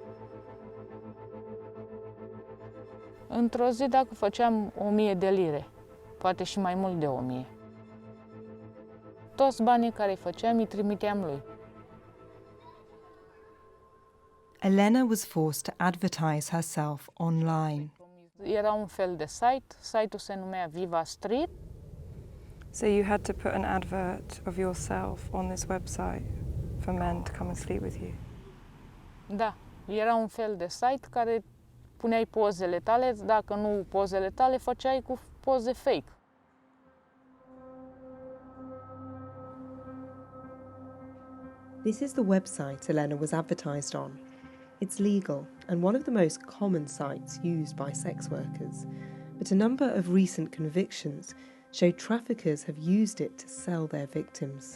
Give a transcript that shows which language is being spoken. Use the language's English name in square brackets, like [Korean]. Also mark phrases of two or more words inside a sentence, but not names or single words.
[Romanian] Într-o zi, dacă făceam 1000 de lire, poate și mai mult de 1000. Toți banii care îi făceam, îi trimiteam lui. [English] Elena was forced to advertise herself online. [Romanian] Era un fel de site, site-ul se numea Viva Street. [English] So you had to put an advert of yourself on this website for men to come and sleep with you? [Romanian] Da, era un fel de site care puneai pozele tale, dacă nu pozele tale, făceai cu poze fake. [English] This is the website Elena was advertised on. It's legal and one of the most common sites used by sex workers, but a number of recent convictions show traffickers have used it to sell their victims.